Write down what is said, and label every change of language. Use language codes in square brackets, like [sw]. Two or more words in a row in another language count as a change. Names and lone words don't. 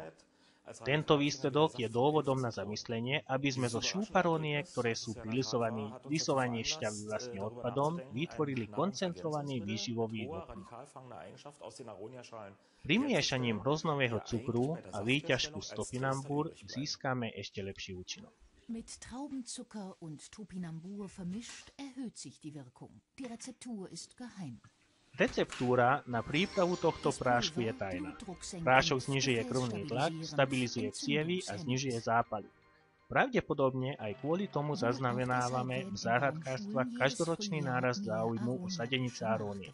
[sk] Tento výsledok je dôvodom na zamyslenie, aby sme zo šúparónie, ktoré sú pri lisovaní šťavy vlastne odpadom, vytvorili koncentrovaný výživový doplnok. Primiešaním hroznového cukru a výťažku z topinambur získame ešte lepší účinok. [de] Mit Traubenzucker und Topinambur vermischt erhöht sich die Wirkung. Die Rezeptur ist geheim. [sk] Receptúra na prípravu tohto prášku je tajná. Prášok znižuje krvný tlak, stabilizuje cievy a znižuje zápaly. Pravdepodobne aj kvôli tomu zaznamenávame v záhradkárstvách každoročný nárast záujmu o sadenice arónie.